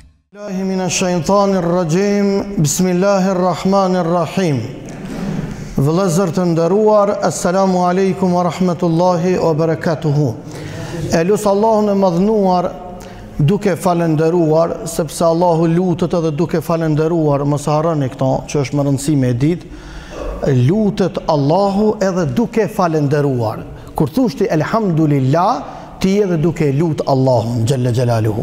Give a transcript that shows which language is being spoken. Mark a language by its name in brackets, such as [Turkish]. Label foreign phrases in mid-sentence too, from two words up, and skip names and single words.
[Arabic] بالله من الشيطان الرجيم. بسم الله الرحمن الرحيم. [Albanian] Vëllezër të nderuar, [Arabic] السلام عليكم ورحمة الله وبركاته. [Albanian] E lusë Allahun e madhnuar duke falenderuar, sepse Allahu lutet edhe duke falenderuar. Mos harroni këto, që është më rëndësi me ditë. Lutet Allahu edhe duke falenderuar. Kur thoshti elhamdulillah, ti edhe duke lut Allahun [Arabic] جل جلاله.